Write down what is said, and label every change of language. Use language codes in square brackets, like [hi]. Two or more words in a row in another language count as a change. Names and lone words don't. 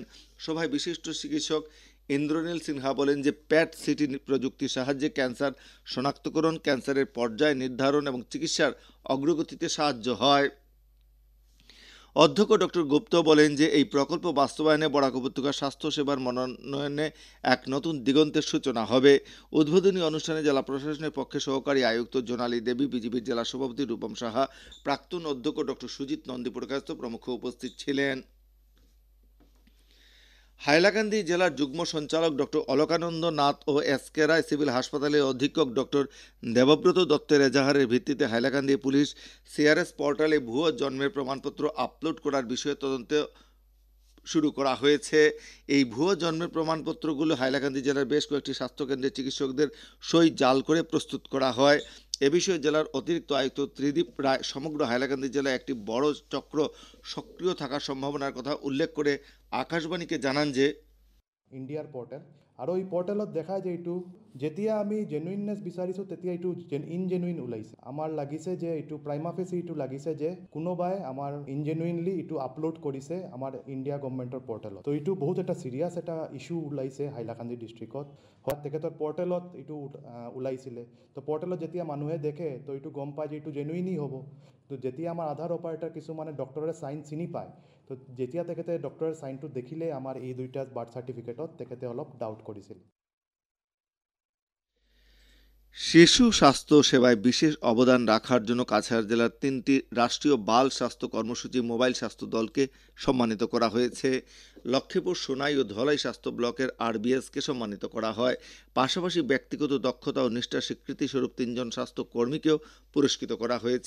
[bn] সভায় বিশিষ্ট চিকিৎসক ইন্দ্রনীল সিনহা বলেন যে প্যাট সিটি প্রযুক্তির সাহায্যে ক্যান্সার শনাক্তকরণ, ক্যান্সারের পর্যায় নির্ধারণ এবং চিকিৎসার অগ্রগতিতে সাহায্য হয়। অধ্যক্ষ ডক্টর গুপ্ত বলেন যে এই প্রকল্প বাস্তবায়নে বরাক উপত্যকার স্বাস্থ্য সেবার মনোনয়নে এক নতুন দিগন্তের সূচনা হবে। উদ্বোধনী অনুষ্ঠানে জেলা প্রশাসনের পক্ষে সহকারী আয়ুক্ত জোনালী দেবী, বিজেপির জেলা সভাপতি রূপম সাহা, প্রাক্তন অধ্যক্ষ ডক্টর সুজিত নন্দীপুরকায়স্থ প্রমুখ উপস্থিত ছিলেন। হাইলাকান্দি জেলার যুগ্ম সঞ্চালক ডক্টর অলকানন্দ নাথ ও এসকে রায় সিভিল হাসপাতালের অধীক্ষক ডক্টর দেবব্রত দত্তের এজাহারের ভিত্তিতে হাইলাকান্দি পুলিশ সিআরএস পোর্টালে ভুয়ো জন্মের প্রমাণপত্র আপলোড করার বিষয়ে তদন্ত শুরু করা হয়েছে। এই ভুয়ো জন্মের প্রমাণপত্রগুলো হাইলাকান্দি জেলার বেশ কয়েকটি স্বাস্থ্যকেন্দ্রের চিকিৎসকদের সই জাল করে প্রস্তুত করা হয়। এ বিষয়ে জেলার অতিরিক্ত আয়ুক্ত ত্রিদীপ রায় সমগ্র হাইলাকান্দি জেলায় একটি বড় চক্র সক্রিয় থাকার সম্ভাবনার কথা উল্লেখ করে আকাশবাণীকে জানান যে [as] ইণ্ডিয়াৰ পৰ্টেল আৰু এই পৰ্টেলত দেখায় যে এইটো যেতিয়া আমি জেনুইননেছ বিচাৰিছোঁ তেতিয়া এইটো ইনজেনুইন ওলাইছে। আমাৰ লাগিছে যে এইটো [la] prima facie [as] এইটো লাগিছে যে কোনোবাই আমাৰ ইনজেনুইনলি এইটো আপলোড কৰিছে আমাৰ ইণ্ডিয়া গভৰ্ণমেণ্টৰ পৰ্টেলত। তো এইটো বহুত এটা চিৰিয়াছ এটা ইছ্যু ওলাইছে হাইলাকান্দি ডিষ্ট্ৰিক্টত। হয়, তেখেতৰ পৰ্টেলত এইটো ওলাইছিলে। তো পৰ্টেলত যেতিয়া মানুহে দেখে তো এইটো গম পায় যে এইটো জেনুইনই হ'ব। তো যেতিয়া আমাৰ আধাৰ অপাৰেটৰ কিছুমানে ডক্টৰে চাইন চিনি পায়, তো যেতিয়া তেখেতে ডক্টৰৰ চাইনটো দেখিলে আমাৰ এই দুইটা বাৰ্থ চাৰ্টিফিকেটত তেখেতে অলপ ডাউট কৰিছিল। [bn] শিশু স্বাস্থ্য সেবায় বিশেষ অবদান রাখার জন্য কাছাড় জেলার 3টি রাষ্ট্রীয় বাল স্বাস্থ্য কর্মসূচি মোবাইল স্বাস্থ্য দলকে সম্মানিত করা হয়েছে। লক্ষ্মীপুর, সোনাই ও ধলাই স্বাস্থ্য ব্লকের আরবিএসকে সম্মানিত করা হয়। পাশাপাশি ব্যক্তিগত দক্ষতা ও নিষ্ঠার স্বীকৃতিস্বরূপ 3 জন স্বাস্থ্য কর্মীকেও পুরস্কৃত করা হয়েছে।